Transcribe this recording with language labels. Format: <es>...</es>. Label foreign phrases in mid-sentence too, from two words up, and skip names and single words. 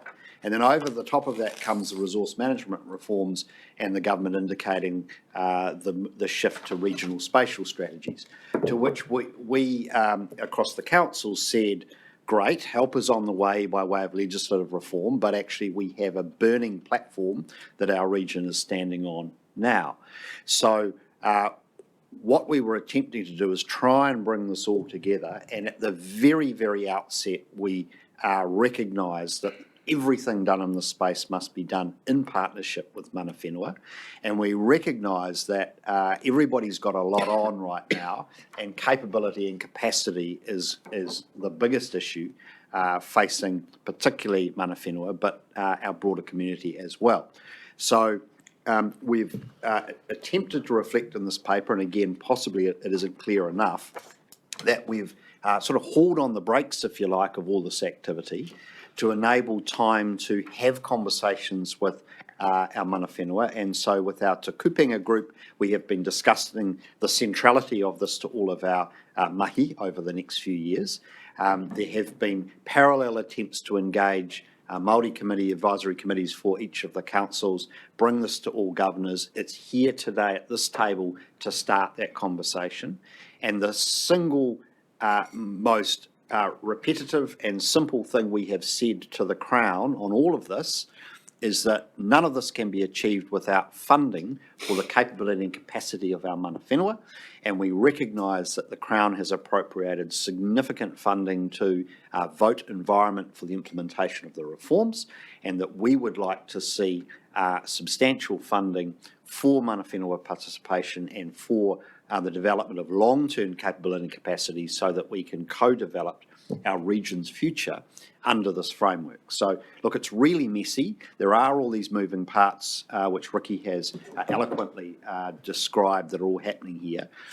<en>And then over the top of that comes the resource management reforms and the government indicating the shift to regional spatial strategies, to which we across the council said, great, help is on the way by way of legislative reform, but actually we have a burning platform that our region is standing on now. So what we were attempting to do is try and bring this all together, and at the very, very outset we recognised that everything done in this space must be done in partnership with</en> <mi>mana whenua,</mi> <en>and we recognise that everybody's got a lot on right now, and capability and capacity is the biggest issue facing particularly</en> <mi>mana whenua,</mi> <en>but our broader community as well. So we've attempted to reflect in this paper, and again, possibly it isn't clear enough, that we've sort of hauled on the brakes, if you like, of all this activity to enable time to have conversations with our</en> <mi>mana whenua.</mi> <en>And so with our Te Kupenga group, we have been discussing the centrality of this to all of our mahi over the next few years. There have been parallel attempts to engage Māori committee, advisory committees for each of the councils, bring this to all governors. It's here today at this table to start that conversation. And the single most repetitive and simple thing we have said to the Crown on all of this is that none of this can be achieved without funding for the capability and capacity of our</en> <mi>mana whenua,</mi> <en>and we recognise that the Crown has appropriated significant funding to vote environment for the implementation of the reforms, and that we would like to see substantial funding for</en> <mi>mana whenua</mi> <en>participation and for the development of long-term capability and capacity so that we can co-develop our region's future under this framework. So, look, it's really messy. There are all these moving parts, which Ricky has eloquently described, that are all happening here.</en>